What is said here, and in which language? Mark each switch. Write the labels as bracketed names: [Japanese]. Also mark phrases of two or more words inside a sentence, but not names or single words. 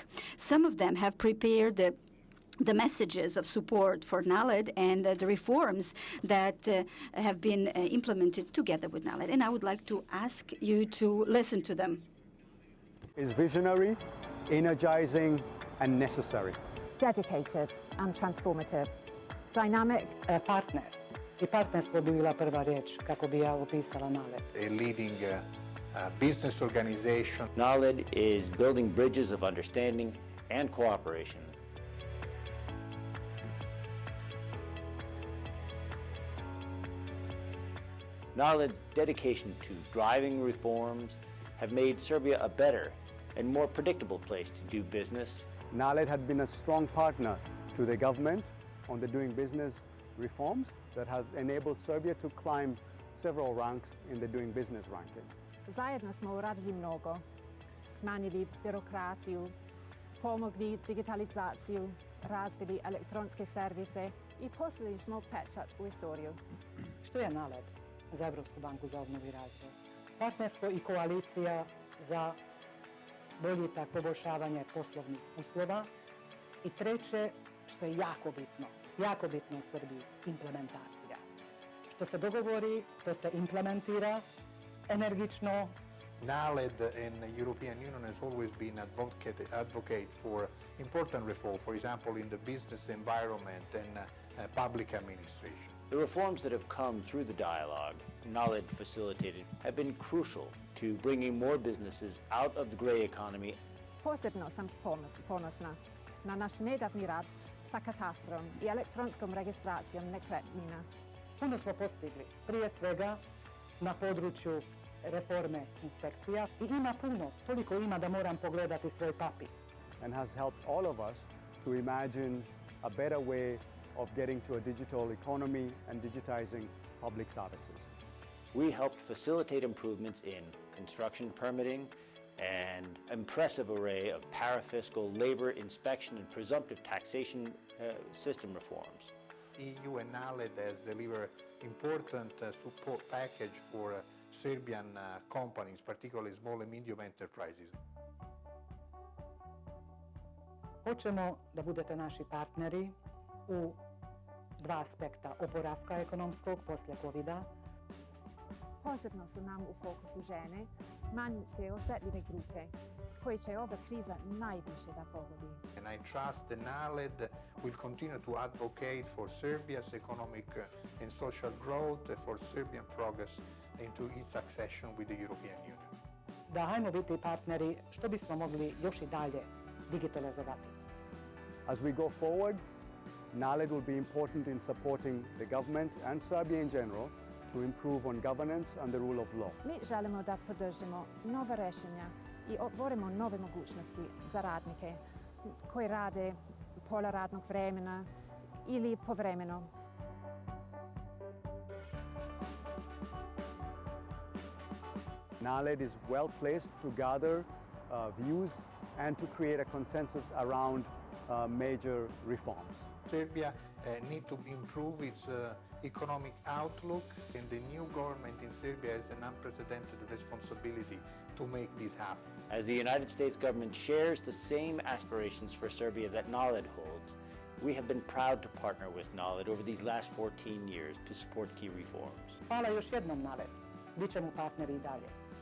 [English] Some of them have prepared the messages of support for NALED and the reforms that have been implemented together with NALED. And I would like to ask you to listen to them. Is visionary, energizing, and necessary. Dedicated and transformative. Dynamic. Partner. [Serbian] I partnerstvo bi bila prva riječ kako bi ja opisala NALED. [English] A leading business organization. NALED is building bridges of understanding and cooperation. NALED's dedication to driving reforms have made Serbia a better and more predictable place to do business. NALED had been a strong partner to the government on the doing business reforms that has enabled Serbia to climb several ranks in the doing business ranking. [Serbian] Zajedno smo uradili mnogo, smanjili birokraciju, pomogli digitalizaciju, razvili elektronske servise I poslali smo pečat u istoriju. Što je NALED za Evropsku banku za obnovu I razvoj? Partnerstvo I koalicija za boljitak, poboljšavanje poslovnih uslova. I treće, što je jako bitno u Srbiji, implementacija. Što se dogovori, to se implementira energično. [English] NALED and the European Union has always been advocate for important reform, for example, in the business environment and public administration. The reforms that have come through the dialogue NALED facilitated have been crucial to bringing more businesses out of the gray economy. [Serbian] Posebno sam ponosna na naš nedavni rad sa katastrom I elektronskom registracijom nekretnina. [Croatian] Puno smo postigli, prije svega na području reforme inspekcija I ima puno, toliko ima da moram pogledati svoj papir. [English] And has helped all of us to imagine a better way of getting to a digital economy and digitizing public services. We helped facilitate improvements in construction permitting and impressive array of parafiscal, labor inspection and presumptive taxation system reforms. EU and NALED has delivered important support package for Serbian companies, particularly small and medium enterprises. [Serbian] Hoćemo da budete naši partneri u dva aspekta oporavka ekonomskog posle COVID-a. Posebno su nam u fokusu žene, manjinske I osjetljive grupe, koje će ova kriza najviše da pogodi. [English] And I trust that NALED will continue to advocate for Serbia's economic and social growth, for Serbian progress into its accession with the European Union. [Serbian] Da hajmo biti partneri što bismo mogli još I dalje digitalizovati. [English] As we go forward, NALED will be important in supporting the government and Serbia in general to improve on governance and the rule of law. [Serbian] Mi želimo da podržimo nova rešenja I otvorimo nove mogućnosti za radnike koji rade pola radnog vremena ili povremeno. [English] NALED is well placed to gather views and to create a consensus around major reforms. Serbia needs to improve its economic outlook, and the new government in Serbia has an unprecedented responsibility to make this happen. As the United States government shares the same aspirations for Serbia that NALED holds, we have been proud to partner with NALED over these last 14 years to support key reforms. [Serbian] Hvala još jednom NALED. Bićemo partneri I dalje.